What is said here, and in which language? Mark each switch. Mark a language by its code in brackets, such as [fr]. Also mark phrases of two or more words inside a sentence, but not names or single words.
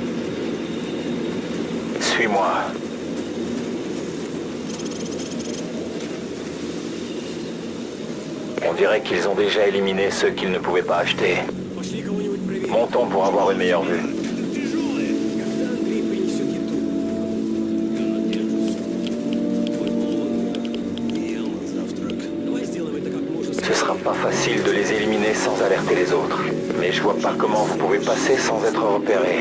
[fr] Suis-moi. On dirait qu'ils ont déjà éliminé ceux qu'ils ne pouvaient pas acheter. [ru] Пошли кого-нибудь проверить. [fr] Montons pour avoir une meilleure vue. [ru] Когда Андрей принесет еду? Ел на завтрак. Давай сделаем это как можно [fr] Ce sera pas facile de les éliminer sans alerter les autres. Mais je vois pas comment vous pouvez passer sans être repéré.